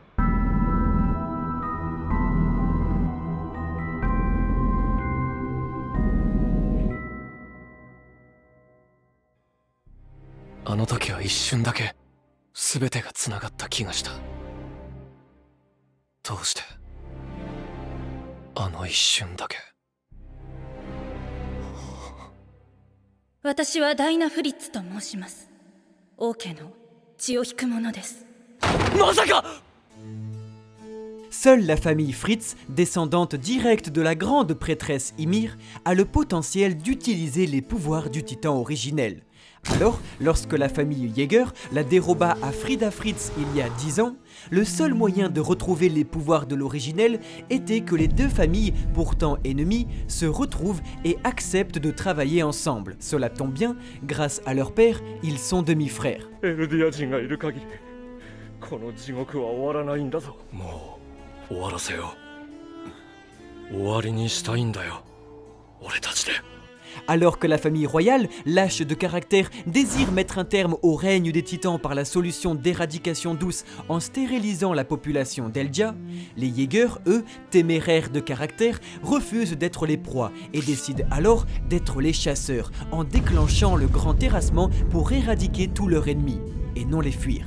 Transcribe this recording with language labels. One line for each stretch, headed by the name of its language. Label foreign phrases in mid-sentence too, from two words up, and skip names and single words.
Japanese: あの時は一瞬だけ全てがつながった気がしたどうしてあの一瞬だけ私はダイナ・フリッツと申します。王家の血を引く者です。まさか
French: Seule la famille Fritz, descendante directe de la grande prêtresse Ymir, a le potentiel d'utiliser les pouvoirs du titan originel. Alors, lorsque la famille Yeager la déroba à Frida Fritz il y a 10 ans, le seul moyen de retrouver les pouvoirs de l'originel était que les deux familles, pourtant ennemies, se retrouvent et acceptent de travailler ensemble. Cela tombe bien, grâce à leur père, ils sont demi-frères.
Japanese: エルディア人がいる限りこの地獄は終わらないんだぞもう終わらせよう終わりにしたいんだよ俺たちで
French: Alors que la famille royale, lâche de caractère, désire mettre un terme au règne des titans par la solution d'éradication douce en stérilisant la population d'Eldia, les Jaegers, eux, téméraires de caractère, refusent d'être les proies et décident alors d'être les chasseurs en déclenchant le grand terrassement pour éradiquer tous leurs ennemis et non les fuir.